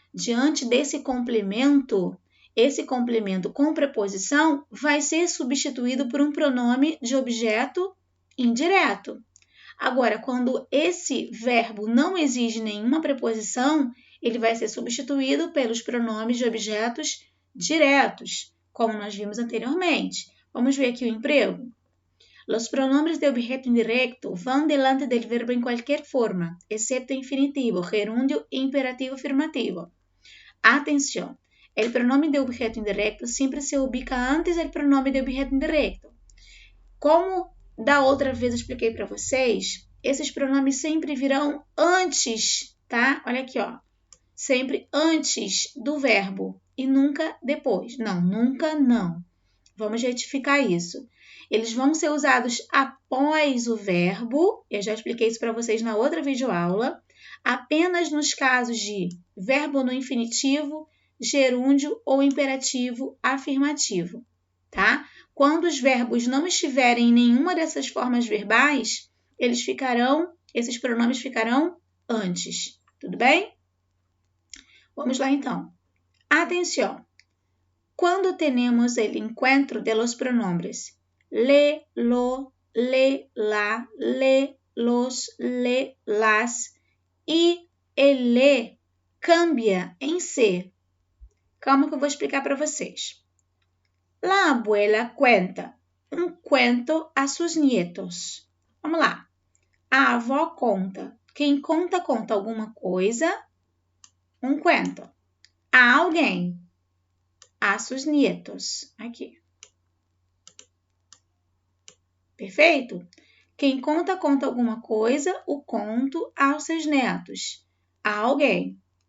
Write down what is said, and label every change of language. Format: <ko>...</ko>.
<pt>Diante desse complemento, esse complemento com preposição vai ser substituído por um pronome de objeto indireto. Agora, quando esse verbo não exige nenhuma preposição, ele vai ser substituído pelos pronomes de objetos diretos, como nós vimos anteriormente. Vamos ver aqui o emprego?</pt> <es>Los pronombres de objeto indirecto van delante del verbo en cualquier forma, excepto infinitivo, gerundio e imperativo afirmativo. Atención, el pronombre de objeto indirecto siempre se ubica antes del pronombre de objeto indirecto.</es> <pt>Como da outra vez eu expliquei para vocês, esses pronomes sempre virão antes, tá? Olha aqui, ó. Sempre antes do verbo e nunca depois. Não, nunca não. Vamos retificar isso. Eles vão ser usados após o verbo, eu já expliquei isso para vocês na outra videoaula, apenas nos casos de verbo no infinitivo, gerúndio ou imperativo afirmativo, tá? Quando os verbos não estiverem em nenhuma dessas formas verbais, esses pronomes ficarão antes, tudo bem? Vamos lá então. Atenção! Quando temos</pt> <es>el encuentro de los pronombres le, lo, le, la, le, los, le, las e el le cambia em se.</es> <pt>Calma que eu vou explicar para vocês.</pt> <es>La abuela cuenta um cuento a sus nietos.</es> <pt>Vamos lá. A avó conta. Quem conta, conta alguma coisa. Um cuento. A alguém.</pt> <es>A sus nietos.</es> <pt>Aqui. Perfeito? Quem conta, conta alguma coisa. O conto aos seus netos. A alguém.</pt>